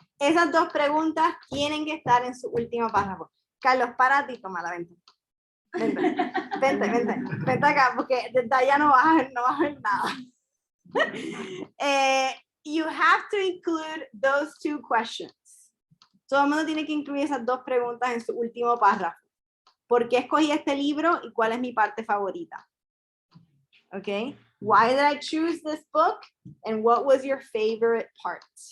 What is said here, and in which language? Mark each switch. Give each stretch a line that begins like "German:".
Spanish: Esas 2 preguntas tienen que estar en su último párrafo. Carlos, párate y toma la venta. Vente acá, porque desde allá no vas a ver nada.
English: You have to include those 2 questions.
Spanish: Todo el mundo tiene que incluir esas 2 preguntas en su último párrafo. ¿Por qué escogí este libro y cuál es mi parte favorita?
English: Okay. Why did I choose this book and what was your favorite part?